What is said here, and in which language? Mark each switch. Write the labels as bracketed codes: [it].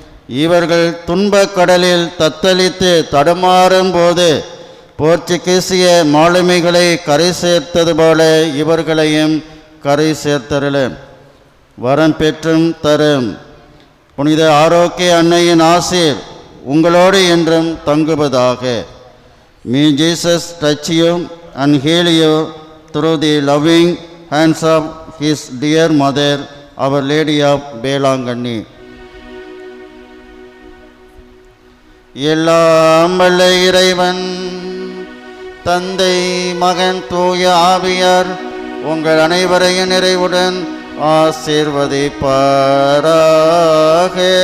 [ta] இவர்கள் துன்பக் கடலில் தத்தளித்து தடுமாறும் போது போர்ச்சுகீசிய மாலுமிகளை கரை சேர்த்தது போல இவர்களையும் கரை சேர்த்தருளும். வரம் பெற்றும் தரும் புனித ஆரோக்கிய அன்னையின் ஆசீர் உங்களோடு என்றும் தங்குவதாக. [en] May Jesus touch you and heal you through the loving hands of his dear mother, Our Lady of Belangani. [ta] எல்லாம் வல்ல இறைவன் தந்தை மகன் தூய ஆவியார் உங்கள் அனைவரையும் நிறைவுடன் ஆசீர்வதிப்பாராக.